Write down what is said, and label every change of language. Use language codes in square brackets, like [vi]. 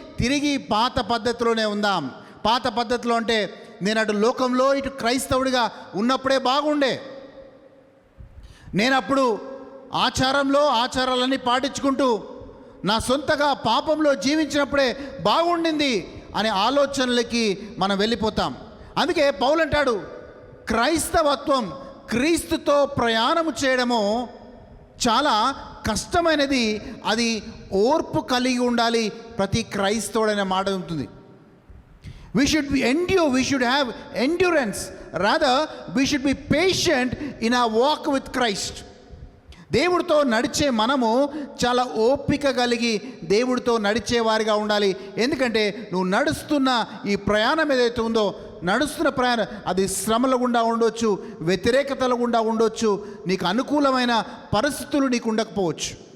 [te] తిరిగి పాత పద్ధతిలోనే ఉందాం. పాత పద్ధతిలో అంటే నేను అటు లోకంలో ఇటు క్రైస్తవుడిగా ఉన్నప్పుడే బాగుండే, నేను అప్పుడు ఆచారాలన్నీ పాటించుకుంటూ నా సొంతగా పాపంలో జీవించినప్పుడే బాగుండింది అనే ఆలోచనలకి మనం వెళ్ళిపోతాం. అందుకే పౌలు అంటాడు క్రైస్తవత్వం, క్రీస్తుతో ప్రయాణము చేయడము చాలా కష్టమైనది, అది ఓర్పు కలిగి ఉండాలి ప్రతి క్రైస్తవుడు అనే మాట ఉంటుంది. [en] We should have endurance. Rather, we should be patient in our walk with Christ. [te] దేవుడితో నడిచే మనము చాలా ఓపిక కలిగి దేవుడితో నడిచేవారిగా ఉండాలి. ఎందుకంటే నువ్వు నడుస్తున్న ఈ ప్రయాణం ఏదైతే ఉందో, నడుస్తున్న ప్రయాణం అది శ్రమల గుండా ఉండొచ్చు, వ్యతిరేకతల గుండా ఉండొచ్చు, నీకు అనుకూలమైన పరిస్థితులు నీకు ఉండకపోవచ్చు.